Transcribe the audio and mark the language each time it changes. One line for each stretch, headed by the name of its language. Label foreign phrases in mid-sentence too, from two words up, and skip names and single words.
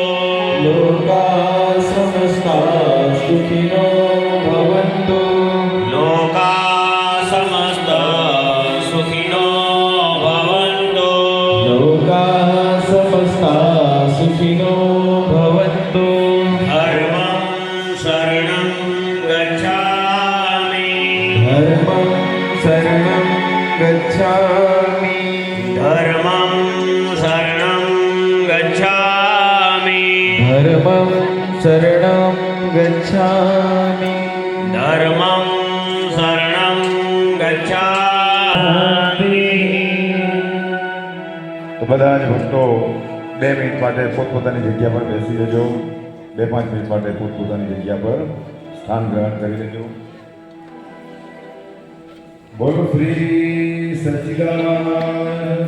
Sanskrit: લોકા સમસ્તા સુખિનો ભવન્તુ લોકા સમસ્ત સુખિનો ભવન્તુ લોકા સમસ્તા સુખિનો ભવન્તુ ધર્મં શરણં ગચ્છામિ ધર્મં શરણં ગચ્છામિ ધર્મં શરણં ગચ્છામિ ધર્મં શરણં ગચ્છામિ ધર્મં શરણં ગચ્છામિ.
Gujarati: તો બધા જ ભક્તો 2 મિનિટ માટે પોતપોતાની જગ્યા પર બેસી લેજો. 2-5 મિનિટ માટે પોતપોતાની જગ્યા પર સ્થાન ગ્રહણ કરી લેજો. બોલો શ્રી સચ્ચિદાનંદ